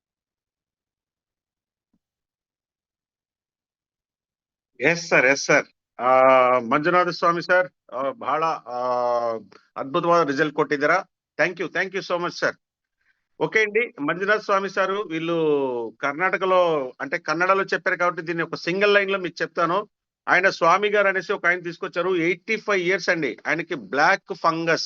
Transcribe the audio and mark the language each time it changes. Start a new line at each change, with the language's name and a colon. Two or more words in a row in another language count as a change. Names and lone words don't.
English: yes sir, yes sir.
Kannada: ಮಂಜುನಾಥ ಸ್ವಾಮಿ ಸರ್ ಬಹಳ
Telugu: అద్భుతమైన రిజల్ట్ కొట్టిద్దరా.
English: thank you so much sir.
Telugu: ఓకే అండి, మంజునాథ్ స్వామి సారు వీళ్ళు కర్ణాటకలో అంటే కన్నడలో చెప్పారు కాబట్టి దీన్ని ఒక
English: single line
Telugu: లో మీకు చెప్తాను. ఆయన స్వామి గారు అనేసి ఒక ఆయన తీసుకొచ్చారు. 85 years అండి ఆయనకి
English: black fungus.